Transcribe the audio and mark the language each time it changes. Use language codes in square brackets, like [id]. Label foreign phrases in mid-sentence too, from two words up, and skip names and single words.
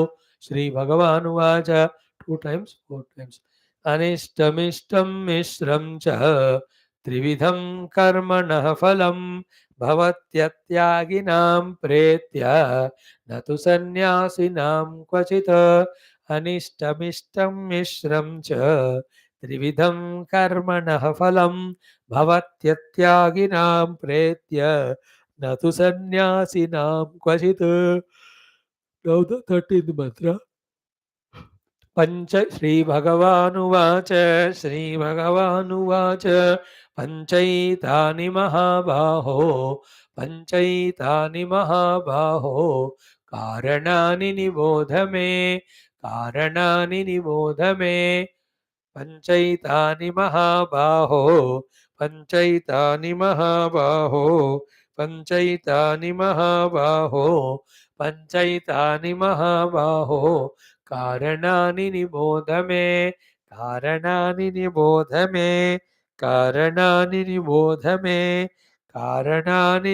[sa] श्री भगवानुवाच 2 times 4 times अनिष्टमिष्टं मिश्रं च त्रिविधं कर्मणः फलं भवत्यत्यागिनां प्रेत्य न तु सन्न्यासिनां क्वचित् अनिष्टमिष्टं मिश्रं च त्रिविधं कर्मणः फलं भवत्यत्यागिनां प्रेत्य न तु सन्न्यासिनां क्वचित्. [en] Now the 13th mantra. [sa] पंच श्रीभगवानुवाच श्रीभगवानुवाच पञ्चैतानि महाबाहो पञ्चैतानि महाबाहो कारणानि निबोध मे कारणानि निबोध मे पञ्चैतानि महाबाहो పంచైతాని మహాబాహో పంచైతాని మహాబాహో పంచైతాని మహాబాహో కారణాని నిబోధ మే కారణాని నిబోధ మే కారణాని నిబోధ మే కారణాని